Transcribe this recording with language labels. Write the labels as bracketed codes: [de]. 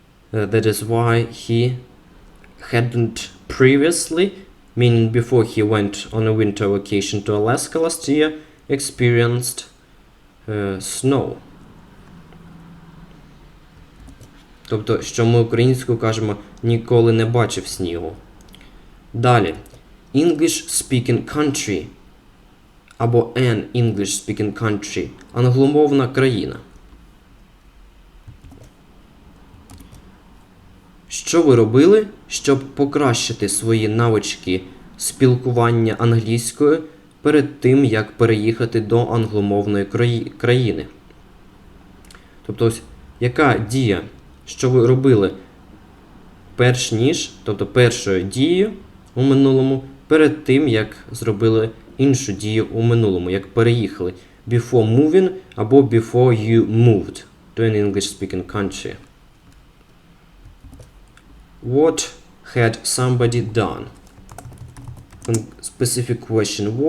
[en] That is why he hadn't previously, meaning before he went on a winter vacation to Alaska last year, experienced snow. [uk] Тобто, що ми українською кажемо «ніколи не бачив снігу». Далі. [en] English speaking country [uk] або [en] an English speaking country. [uk] Англомовна країна. Що ви робили, щоб покращити свої навички спілкування англійською перед тим, як переїхати до англомовної країни? Тобто, ось, яка дія, що ви робили перш ніж, тобто першою дією у минулому, перед тим, як зробили іншу дію у минулому, як переїхали. [en] Before moving [uk] або [en] before you moved to an English-speaking country. What had somebody done? Specific question.